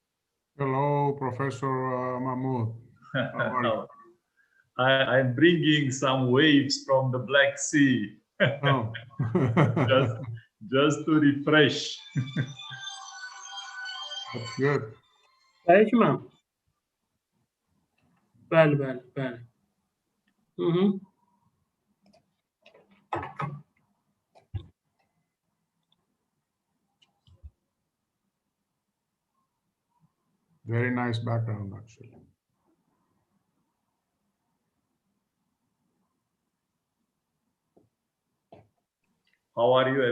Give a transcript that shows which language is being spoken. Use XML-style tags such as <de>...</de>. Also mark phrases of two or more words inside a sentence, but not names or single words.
<en>Hello, Professor Mahmoud. How are you? I'm bringing some waves from the Black Sea Oh. just to refresh. That's good.</en> <az>Bəli ki, mənim. Bəli.</az> <en>Very nice background, actually. How are you?</en>